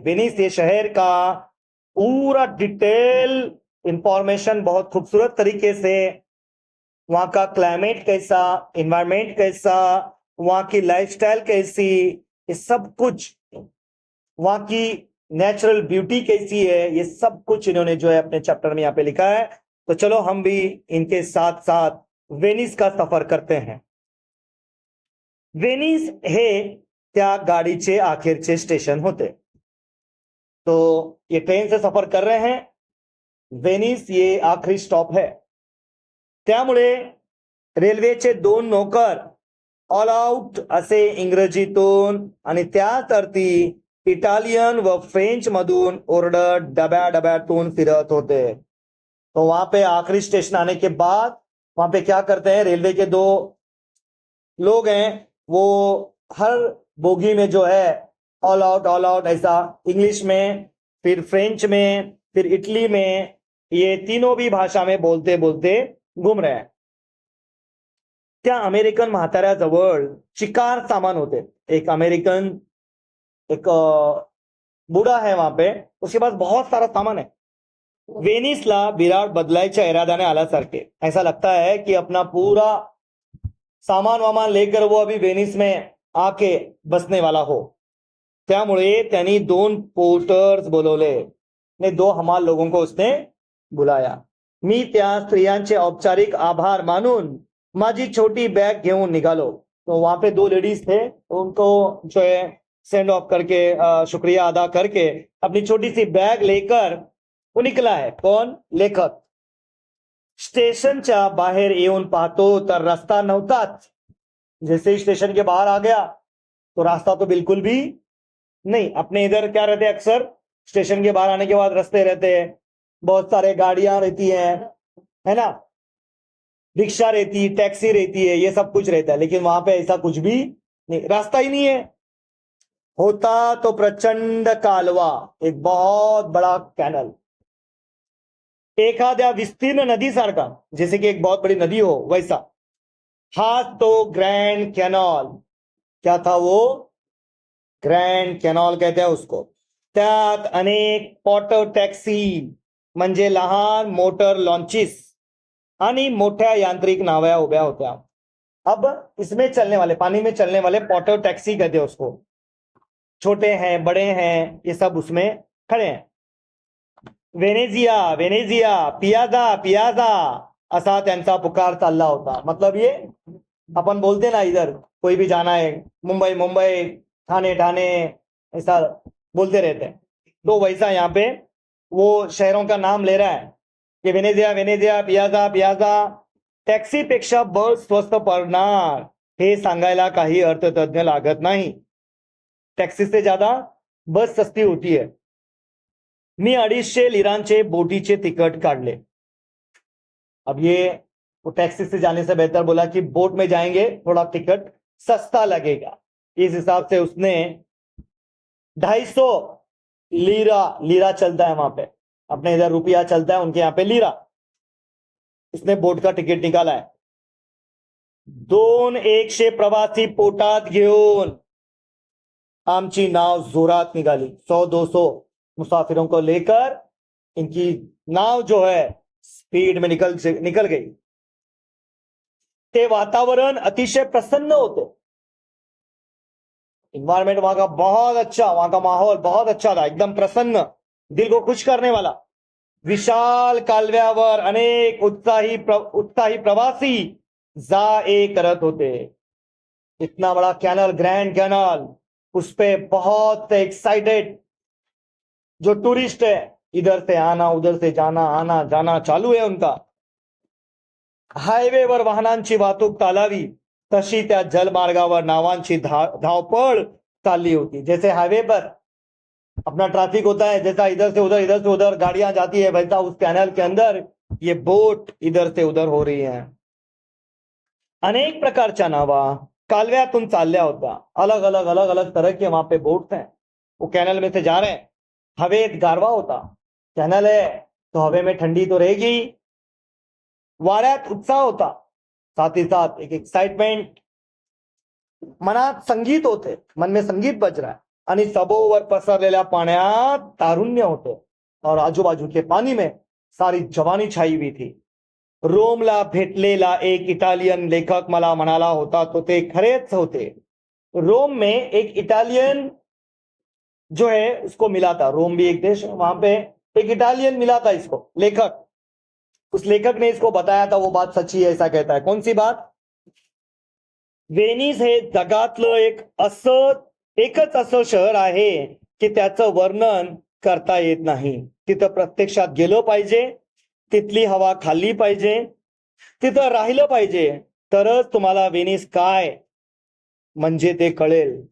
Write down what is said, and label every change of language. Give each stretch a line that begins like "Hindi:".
Hindi: Venice ये शहर का पूरा डिटेल इंफॉर्मेशन बहुत खूबसूरत तरीके से, वहां का क्लाइमेट कैसा, एनवायरमेंट कैसा, वहां की लाइफस्टाइल कैसी, ये सब कुछ, वहां की नेचुरल ब्यूटी कैसी है, ये सब कुछ इन्होंने जो है अपने चैप्टर में यहाँ पे लिखा है। तो चलो हम भी इनके साथ साथ वेनिस का सफर करते हैं।
Marathi: वेनिस हे त्या गाडीचे अखेरचे स्टेशन होते।
Hindi: तो ये ट्रेन से सफर कर रहे हैं, वेनिस ये आखरी स्टॉप है।
Marathi: त्यामुळे रेल्वेचे 2 नौकर ऑल आउट असे इंग्रजीतून आणि त्याच अर्थी इटालियन व फ्रेंच मधून ओरडत डब्या डब्यातून फिरत होते।
Hindi: तो वहां पे आखिरी स्टेशन आने के बाद वहां पे क्या करते हैं, रेलवे के 2 लोग हैं, वो हर बोगी में जो है ऑल आउट ऐसा इंग्लिश में, फिर फ्रेंच में, फिर इटली में, ये तीनों भी भाषा में बोलते बोलते घूम रहे हैं।
Marathi: त्या अमेरिकन म्हाताऱ्याजवळ चिकार सामान होते।
Hindi: एक अमेरिकन, एक बूढ़ा है वहां पे, उसके पास बहुत सारा सामान है।
Marathi: वेनिसला विराट बदलायच्या इराद्याने आल्यासारखे,
Hindi: ऐसा लगता है कि अपना पूरा सामान वामान लेकर वो अभी वेनिस में आके बसने वाला हो।
Marathi: त्यामुळे त्यांनी 2 पोर्टर्स बोलवले
Hindi: ने 2 हमाल लोगों को उसने बुलाया।
Marathi: मी त्या स्त्रियांचे औपचारिक आभार मानून माझी छोटी बैग घेऊन निघालो।
Hindi: तो वहां पे 2 लेडीज थे, उनको जो है सेंड ऑफ करके, शुक्रिया अदा करके अपनी छोटी सी बैग लेकर वो निकला है। कौन? लेखक।
Marathi: स्टेशनच्या बाहेर येऊन पाहतो तर रास्ता नव्हताच।
Hindi: जैसे ही स्टेशन के बाहर आ गया तो रास्ता तो बिल्कुल भी नहीं। अपने इधर क्या रहते हैं, अक्सर स्टेशन के बाहर आने के बाद रास्ते रहते हैं, बहुत सारे गाड़ियां रहती हैं, है ना, रिक्शा रहती है, टैक्सी रहती है, ये सब कुछ रहता है। लेकिन वहां पे ऐसा कुछ भी नहीं, रास्ता ही नहीं है।
Marathi: होता तो प्रचंड कालवा,
Hindi: एक बहुत बड़ा कैनल,
Marathi: एखाद्या विस्तीर्ण नदीसारखा,
Hindi: जैसे कि एक बहुत बड़ी नदी हो वैसा। हा तो ग्रैंड कैनल, क्या था वो? ग्रैंड कैनल कहते हैं उसको।
Marathi: त्यात अनेक पॉटर टॅक्सी म्हणजे लहान मोटर लॉन्चेस आणि मोठ्या यांत्रिक नाव्या उभ्या होत्या।
Hindi: अब इसमें चलने वाले, पानी में चलने वाले पॉटर टॅक्सी कहते हैं उसको। छोटे हैं, बड़े हैं, ये सब उसमें खड़े हैं। वेनेजिया वेनेजिया, पियाजा पियाजा
Marathi: असा त्यांचा पुकार चालला होता।
Hindi: मतलब ये अपन बोलते ना, इधर कोई भी जाना है, मुंबई मुंबई, ठाणे ठाणे, ऐसा बोलते रहते हैं। तो वैसा यहाँ पे वो शहरों का नाम ले रहा है कि वेनेजिया वेनेजिया, पियाजा पियाजा।
Marathi: टॅक्सीपेक्षा बस स्वस्त पडणार हे सांगायला काही अर्थतज्ञ लागत नहीं।
Hindi: टॅक्सी से ज्यादा बस सस्ती होती है।
Marathi: मी 250 लिरांचे बोटीचे तिकट काढले।
Hindi: अब ये वो टैक्सी से जाने से बेहतर बोला कि बोट में जाएंगे, थोड़ा टिकट सस्ता लगेगा। इस हिसाब से उसने 250 लीरा, लीरा चलता है वहां पे, अपने इधर रुपया चलता है, उनके यहाँ पे लीरा, उसने बोट का टिकट निकाला है।
Marathi: 200 प्रवासी पोटात घेऊन आमची नाव जोरात निघाली।
Hindi: 100-200 मुसाफिरों को लेकर इनकी नाव जो है स्पीड में निकल गई।
Marathi: ते वातावरण अतिशय प्रसन्न होते।
Hindi: इन्वायरमेंट वहां का बहुत अच्छा, वहां का माहौल बहुत अच्छा था, एकदम प्रसन्न, दिल को खुश करने वाला।
Marathi: विशाल कालव्यावर अनेक उत्साही प्रवासी जा ये करत होते।
Hindi: इतना बड़ा कैनल, ग्रैंड कैनल, उस पे बहुत एक्साइटेड जो टूरिस्ट है, इधर से आना उधर से जाना, आना जाना
Marathi: चालू आहे
Hindi: उनका.
Marathi: हायवेवर वाहनांची वाहतूक चालावी तशी त्या जलमार्गावर नावांची धावपळ चालली होती.
Hindi: जैसे हाईवे पर अपना ट्रैफिक होता है, जैसा इधर से उधर गाड़ियां जाती है, वैसा उस कैनल के अंदर ये बोट इधर से उधर हो रही है.
Marathi: अनेक प्रकारच्या नावा कालव्यातून चालल्या होत्या.
Hindi: अलग अलग अलग अलग तरह के वहां पे बोट्स हैं, वो कैनल में से जा रहे हैं.
Marathi: हवेत गारवा होता,
Hindi: कैनल है तो हवे में ठंडी तो रहेगी.
Marathi: वाऱ्यात उत्साह होता,
Hindi: साथ ही साथ एक एक्साइटमेंट,
Marathi: मनात संगीत होते,
Hindi: मन में संगीत बज रहा है.
Marathi: आणि सभोवर पसरलेल्या पाण्यात तारुण्य होते
Hindi: और आजूबाजू के पानी में सारी जवानी छाई हुई थी.
Marathi: रोमला भेटलेला एक इटालियन लेखक मला म्हणाला होता तो ते खरेच होते.
Hindi: रोम में एक इटालियन जो है उसको मिला था. रोम भी एक देश है, वहां पे एक इटालियन मिला था इसको, लेखक. उस लेखक ने इसको बताया था, वो बात सच्ची है ऐसा कहता है. कौन सी बात?
Marathi: वेनिस हे जगातलं एकच असं शहर आहे की त्याचं वर्णन करता येत नाही. तिथं प्रत्यक्षात गेलं पाहिजे, तिथली हवा खाल्ली पाहिजे, तिथं राहिलं पाहिजे, तरच तुम्हाला वेनिस काय म्हणजे ते कळेल.